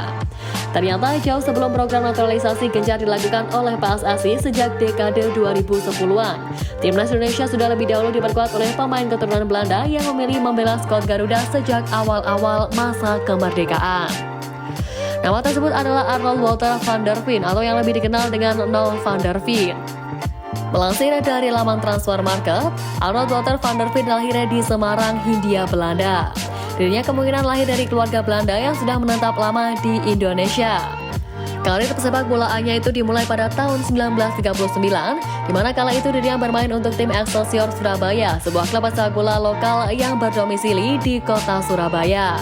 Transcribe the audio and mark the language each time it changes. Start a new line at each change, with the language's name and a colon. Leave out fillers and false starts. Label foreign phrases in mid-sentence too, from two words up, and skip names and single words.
Indonesian: Ternyata jauh sebelum program naturalisasi gencar dilakukan oleh PSSI sejak dekade 2010-an, timnas Indonesia sudah lebih dahulu diperkuat oleh pemain keturunan Belanda yang memilih membela skuad Garuda sejak awal-awal masa kemerdekaan. Nama tersebut adalah Arnold Wouter van der Veen atau yang lebih dikenal dengan Nol van der Veen. Melansir dari laman Transfermarkt, Arnold Wouter van der Veen lahir di Semarang, Hindia Belanda. Dirinya kemungkinan lahir dari keluarga Belanda yang sudah menetap lama di Indonesia. Karir pesepak bolaannya itu dimulai pada tahun 1939, di mana kala itu dirinya bermain untuk tim Excelsior Surabaya, sebuah klub sepak bola lokal yang berdomisili di kota Surabaya.